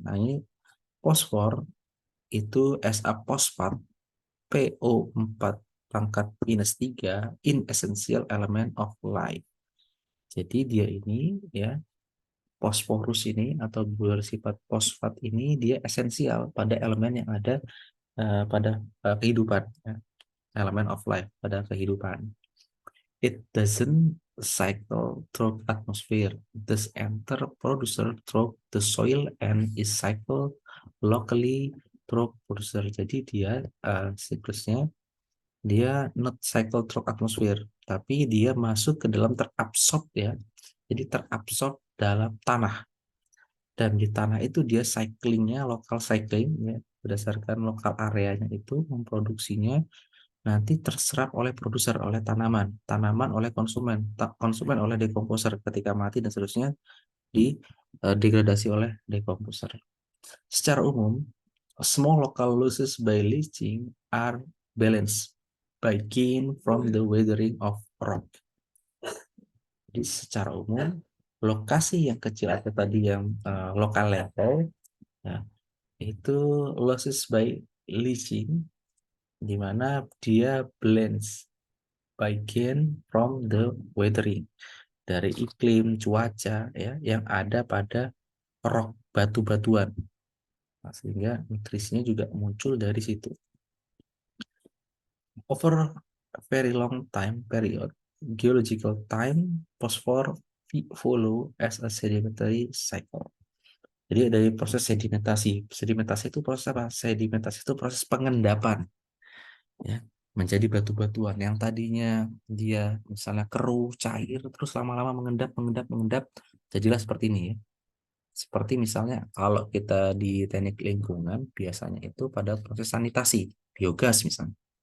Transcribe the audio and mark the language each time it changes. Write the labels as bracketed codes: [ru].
[id] Nah, ini fosfor itu [en] as a phosphate, PO4 [id] pangkat minus [en] 3, in essential element of life. [id] Jadi dia ini, ya, fosforus ini atau bersifat fosfat ini dia esensial pada elemen yang ada pada kehidupan, ya, elemen of life pada kehidupan. [en] It doesn't cycle through atmosphere. This enter producer through the soil and is cycle locally through producer. [id] Jadi dia siklusnya dia [en] not cycle through atmosphere, [id] tapi dia masuk ke dalam terabsorb, ya. Jadi terabsorb dalam tanah, dan di tanah itu dia cyclingnya local cycling, ya, berdasarkan lokal areanya itu memproduksinya, nanti terserap oleh produser, oleh tanaman, tanaman oleh konsumen, konsumen oleh decomposer ketika mati, dan seterusnya degradasi oleh decomposer. Secara umum, [en] small local losses by leaching are balanced by gain from the weathering of rock. [id] Jadi secara umum, lokasi yang kecil atau tadi yang lokal level, ya, itu [en] losses by leaching, [id] di mana dia [en] blends by gain from the weathering, [id] dari iklim cuaca, ya, yang ada pada rock, batu-batuan. Nah, sehingga nutrisinya juga muncul dari situ. [en] Over a very long time period, geological time, phosphor follow as a sedimentary cycle. [id] Jadi dari proses sedimentasi. Sedimentasi itu proses apa? Sedimentasi itu proses pengendapan, ya, menjadi batu-batuan yang tadinya dia misalnya keruh, cair, terus lama-lama mengendap, mengendap, mengendap, jadilah seperti ini, ya. Seperti misalnya kalau kita di teknik lingkungan biasanya itu pada proses sanitasi, biogas misalnya.